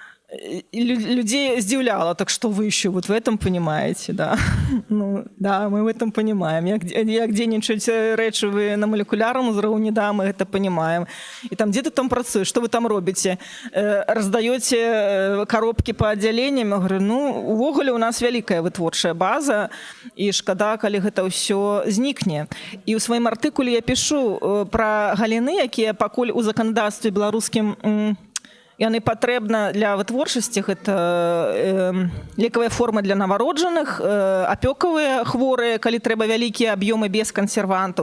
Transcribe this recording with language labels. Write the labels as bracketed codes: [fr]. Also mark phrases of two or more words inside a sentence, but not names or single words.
[ru] людей здзіўляла, так что вы еще вот в этом понимаете, да. Ну, да, мы в этом понимаем. [be] Як дзейнічаюць рэчывы на молекулярным узроўні, да, [ru] мы это понимаем. И там, где ты там працуешь, что вы там робіце? Раздаёце коробки по аддзяленням? Я говорю, [be] ну, увогуле у нас вялікая вытворчая база, і шкада, калі гэта ўсё знікне. І ў сваім артыкуле я пишу пра галіны, якія пакуль у заканадаўстве беларускім яны патрэбна для вытворчасці, гэта лекавыя формы для навароджаных, апёкавыя хворыя, калі трэба вялікія аб'ёмы без кансервантаў.